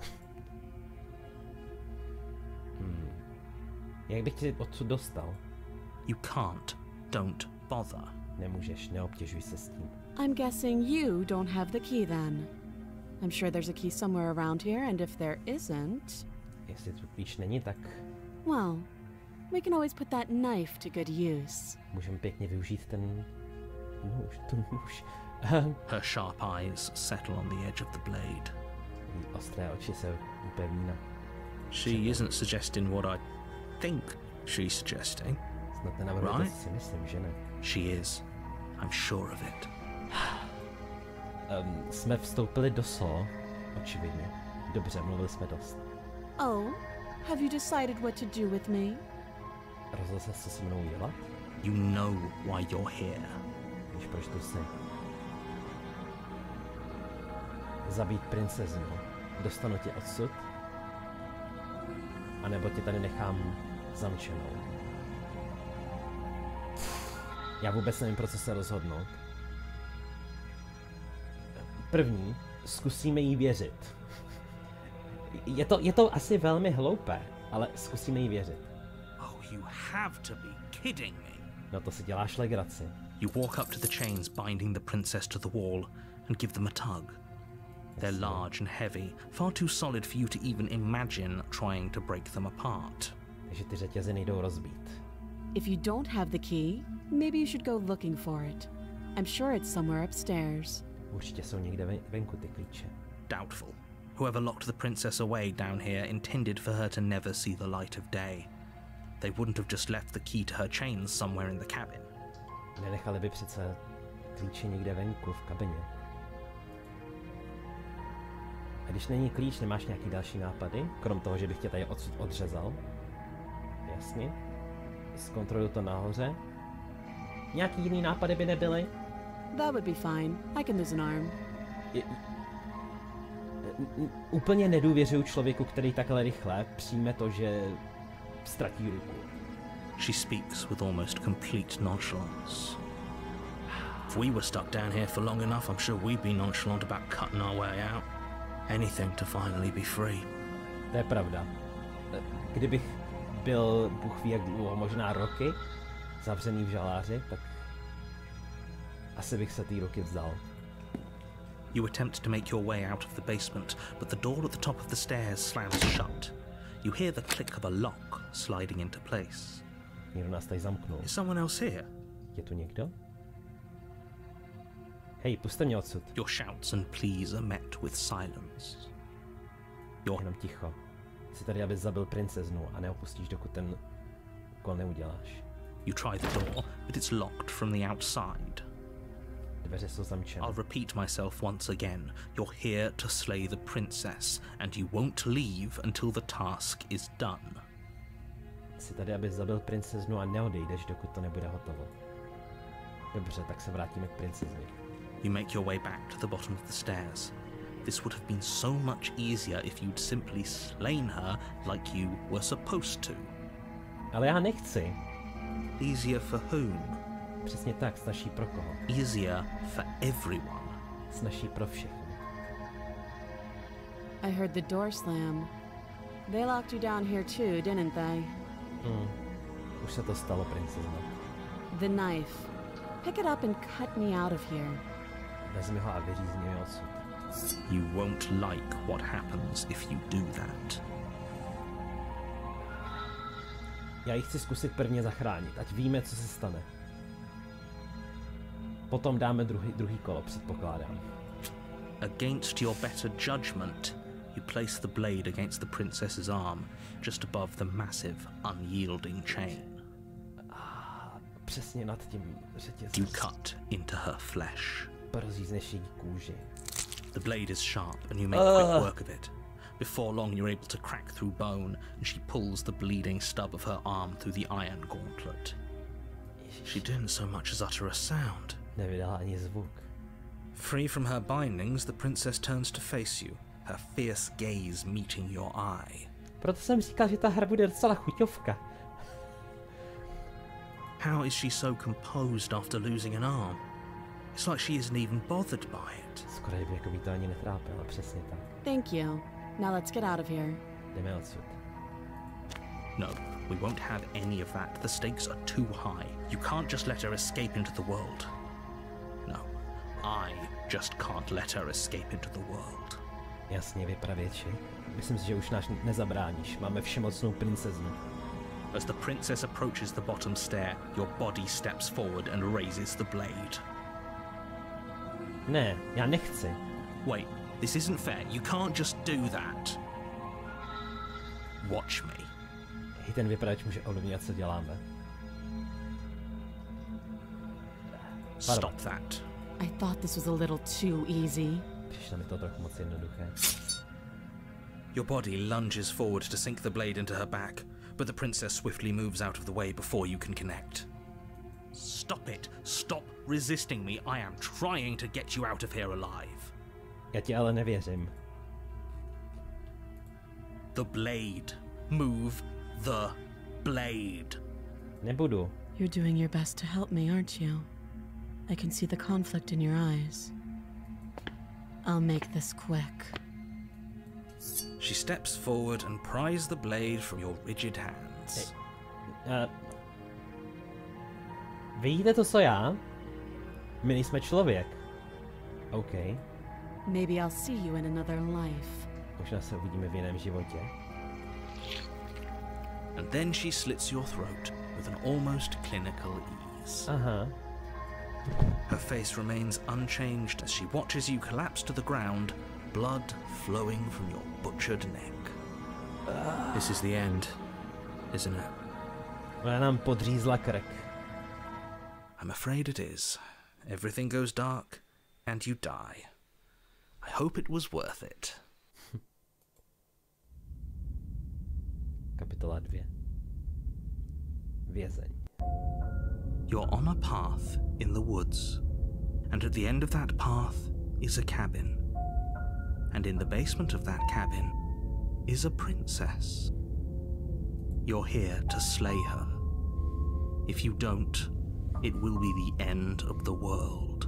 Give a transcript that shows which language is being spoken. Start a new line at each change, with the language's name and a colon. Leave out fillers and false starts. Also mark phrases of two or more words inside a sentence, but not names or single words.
Czech: Jak bych tě odsud dostal?
English: You can't. Don't bother.
Czech: Nemůžeš, neobtěžuj se s tím.
English: I'm guessing you don't have the key then. I'm sure there's a key somewhere around here, and if there isn't...
Czech: Jestli tu klíč není, tak...
English: Well, we can always put that knife to good use.
Czech: Můžeme pěkně využít ten nůž.
English: Her sharp eyes settle on the edge of the blade.
Czech: Ostré oči se upevní na...
English: She isn't suggesting what I think she's suggesting.
Czech: Snad nenavrhuje, to si myslím, že ne.
English: She is. I'm sure of it.
Czech: Jsme vstoupili do solo, očividně. Dobře, mluvili jsme dost.
English: Oh, have you decided what to do with me?
Czech: Rozhodl se, co se mnou dělat?
English: You know why you're here.
Czech: Víš, proč tu jsi? Zabít princeznu. Dostanu tě odsud? A nebo tě tady nechám zamčenou? Já vůbec nevím, pro co se rozhodnout. První, zkusíme jí věřit. Je to asi velmi hloupé, ale zkusíme jí věřit.
English: Oh, you have to be kidding me.
Czech: No to si děláš legraci.
English: You walk up to the chains binding the princess to the wall and give them a tug. They're large and heavy, far too solid for you to even imagine trying to break them apart.
Czech: Takže ty řetězy nejdou rozbít.
English: If you don't have the key, maybe you should go looking for it. I'm sure it's somewhere upstairs.
Czech: Určitě jsou někde venku ty klíče.
English: Doubtful. Whoever locked the princess away down here intended for her to never see the light of day. They wouldn't have just left the key to her chains somewhere in the cabin.
Czech: Nenechali by přece klíče někde venku v kabině. A když není klíč, nemáš nějaký další nápady? Krom toho, že bych tě tady odsud odřezal. Jasně. Zkontroluju to nahoře. Nějaký jiný nápady by nebyly?
English: That would be fine. I can lose an arm.
Czech: Úplně nedůvěřuju člověku, který takhle rychle přijme to, že ztratí ruku.
English: She speaks with almost complete nonchalance. If we were stuck down here for long enough, I'm sure we'd be nonchalant about cutting our way out. Anything to finally be free.
Czech: To je pravda. Kdybych byl, Bůh ví jak dlouho, možná roky, zavřený v žaláři, tak asi bych se té ruky vzdal.
English: You attempt to make your way out of the basement, but the door at the top of the stairs slams shut. You hear the click of a lock sliding into place.
Czech: Někdo nás tady zamknul.
English: Is someone else here?
Czech: Je tu někdo? Hej, puste mě odsud.
English: Your shouts and pleas are met with silence.
Czech: Jenom ticho. Jsi tady, abys zabil princeznu a neopustíš, dokud ten úkol neuděláš.
English: You try the door, but it's locked from the outside.
Czech: Dveře jsou zamčené.
English: I'll repeat myself once again. You're here to slay the princess, and you won't leave until the task is done.
Czech: Jsi tady, abys zabil princeznu a neodejdeš, dokud to nebude hotovo. Dobře, tak se vrátíme k princezni.
English: You make your way back to the bottom of the stairs. This would have been so much easier if you'd simply slain her like you were supposed to.
Czech: Ale já nechci.
English: Easier for whom?
Czech: Přesně tak, snaží pro koho?
English: Easier for everyone.
Czech: Snaží pro všechny.
English: I heard the door slam. They locked you down here too, didn't they?
Czech: Už se to stalo, princezno.
English: The knife. Pick it up and cut me out of here.
Czech: Vezmi ho a vyřízni mi odsud.
English: You won't like what happens if you do that.
Czech: Já ji chci zkusit prvně zachránit, ať víme, co se stane. Potom dáme druhý kolo, předpokládám.
English: Against your better judgment, you place the blade against the princess's arm, just above the massive, unyielding chain.
Czech: Přesně nad tím řetězem.
English: You cut into her flesh.
Czech: Prozízneš její kůži.
English: The blade is sharp and you make quick work of it. Before long you're able to crack through bone and she pulls the bleeding stub of her arm through the iron gauntlet. She didn't so much as utter a sound.
Czech: Nevydala ani zvuk.
English: Free from her bindings, the princess turns to face you, her fierce gaze meeting your eye.
Czech: Proto jsem říkal, že ta hra bude docela chuťovka.
English: How is she so composed after losing an arm? It's like she isn't even bothered by it.
Czech: Skoro jako by to ani netrápilo, přesně tak.
English: Thank you. Now let's get out of here.
Czech: Jdeme odsud.
English: No, we won't have any of that. The stakes are too high. You can't just let her escape into the world. No, I just can't let her escape into the world.
Czech: Jasně, vypravěči. Myslím si, že už nás nezabráníš. Máme všemocnou princeznu.
English: As the princess approaches the bottom stair, your body steps forward and raises the blade.
Czech: Ne, já nechci.
English: Wait, this isn't fair. You can't just do that. Watch me.
Czech: I ten vypravěč může ovlivnit, co děláme.
English: Stop that. I thought this was a little too easy.
Czech: Přišlo mi to trochu moc jednoduché.
English: Your body lunges forward to sink the blade into her back, but the princess swiftly moves out of the way before you can connect. Stop it! Stop resisting me! I am trying to get you out of here alive.
Czech: Já ti ale nevěřím.
English: The blade. Move the blade.
Czech: Nebudu.
English: You're doing your best to help me, aren't you? I can see the conflict in your eyes. I'll make this quick. She steps forward and pries the blade from your rigid hands.
Czech: Vidíte to, co já? My nejsme člověk. OK.
English: Maybe I'll see you in another life.
Czech: Možná se uvidíme v jiném životě.
English: And then she slits your throat with an almost clinical ease.
Czech: Aha.
English: Her face remains unchanged as she watches you collapse to the ground, blood flowing from your butchered neck. This is the end, isn't it?
Czech: Ona nám podřízla krk.
English: I'm afraid it is. Everything goes dark, and you die. I hope it was worth it.
Czech: Kapitola 2. Vězeň.
English: You're on a path in the woods, and at the end of that path is a cabin. And in the basement of that cabin is a princess. You're here to slay her. If you don't, it will be the end of the world.